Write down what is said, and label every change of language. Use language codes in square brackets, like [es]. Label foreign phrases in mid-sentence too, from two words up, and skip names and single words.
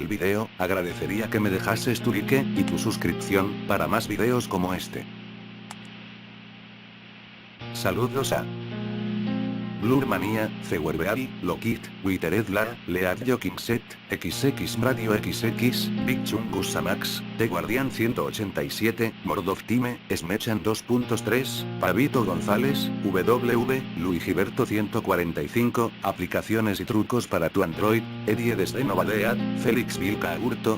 [es] video, agradecería que me dejases tu like, y tu suscripción, para más videos como este. Saludos a Blurmania, Cewerbeari, Lokit, Witeredlar, Lead Jokinset, XX Radio XX, Big Chungus Samax, The Guardian 187, Mordov Time, Smechan 2.3, Pavito González, WW, Luigiberto 145, Aplicaciones y trucos para tu Android, Eddie desde Novadead, Félix Vilca Agurto,